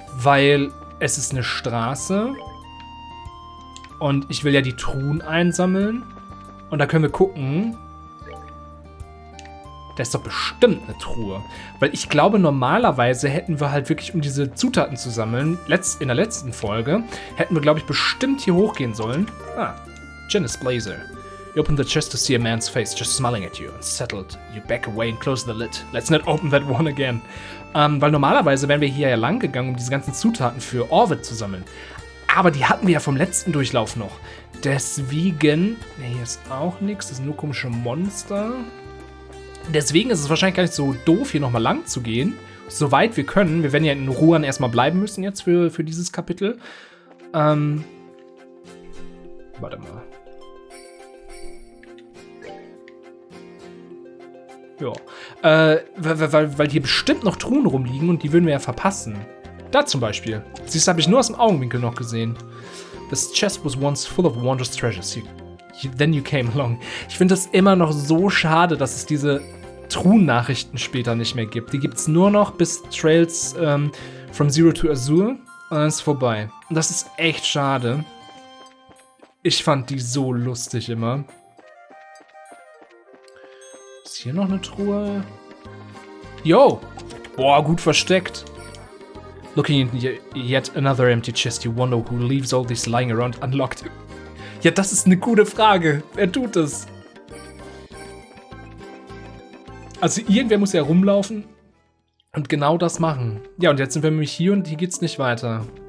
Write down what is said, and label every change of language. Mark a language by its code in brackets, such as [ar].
[de] Weil es ist eine Straße und ich will ja die Truhen einsammeln. Und da können wir gucken. Da ist doch bestimmt eine Truhe. Weil ich glaube, normalerweise hätten wir halt wirklich, um diese Zutaten zu sammeln, in der letzten Folge, hätten wir, glaube ich, bestimmt hier hochgehen sollen. Ah, Janice Blazer. [en] You open the chest to see a man's face just smiling at you. Unsettled, you back away and close the lid. Let's not open that one again. [de] Weil normalerweise wären wir hier ja lang gegangen, um diese ganzen Zutaten für Orville zu sammeln. Aber die hatten wir ja vom letzten Durchlauf noch. Deswegen... Ne, hier ist auch nichts. Das sind nur komische Monster. Deswegen ist es wahrscheinlich gar nicht so doof, hier nochmal lang zu gehen. Soweit wir können. Wir werden ja in Ruan erstmal bleiben müssen jetzt für dieses Kapitel. Warte mal. Ja. Weil hier bestimmt noch Truhen rumliegen und die würden wir ja verpassen. Da zum Beispiel. Siehst du, habe ich nur aus dem Augenwinkel noch gesehen. [en] This chest was once full of wondrous treasures. Then you came along. [de] Ich finde das immer noch so schade, dass es diese Truhen-Nachrichten später nicht mehr gibt. Die gibt es nur noch bis Trails from Zero to Azure. Und dann ist vorbei. Und das ist echt schade. Ich fand die so lustig immer. Ist hier noch eine Truhe? Yo! Boah, gut versteckt. [en] Looking in yet another empty chest, you wonder who leaves all these lying around unlocked. [de] Ja, das ist eine gute Frage. Wer tut das? Also irgendwer muss ja rumlaufen und genau das machen. Ja, und jetzt sind wir nämlich hier und hier geht's nicht weiter.